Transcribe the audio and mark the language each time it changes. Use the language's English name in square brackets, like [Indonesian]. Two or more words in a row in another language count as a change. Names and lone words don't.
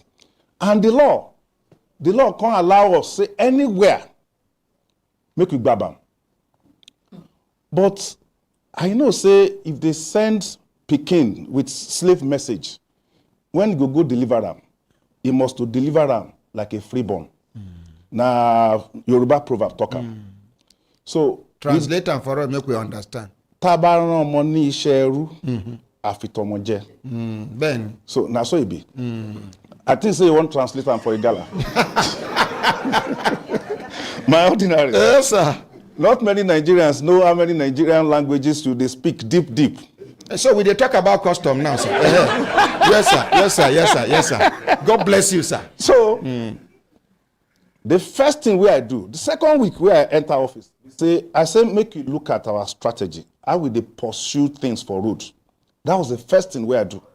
[Nigerian Pidgin] And the law can't allow us say anywhere make we grab them. But I know say if they send Pekin with slave message, when you go deliver them, he must to deliver them like a freeborn. Na Yoruba proverb talk am. So translate am for us make we understand. [Yoruba] Tabaran ọmọ ní iṣẹ́ ẹrú àfitọmọ jẹ. [Nigerian Pidgin] Ben. So na so e be. I think say you want translate am for Igala. My ordinary. Yes, sir. Not many Nigerians know how many Nigerian languages do they speak deep. So we dey talk about custom now, sir. Yes, sir. Yes, sir. Yes, sir. Yes, sir. God bless you, sir. So the first thing we I do, the second week where I enter office, I say make you look at our strategy. How we dey pursue things for road. That was the first thing where I do.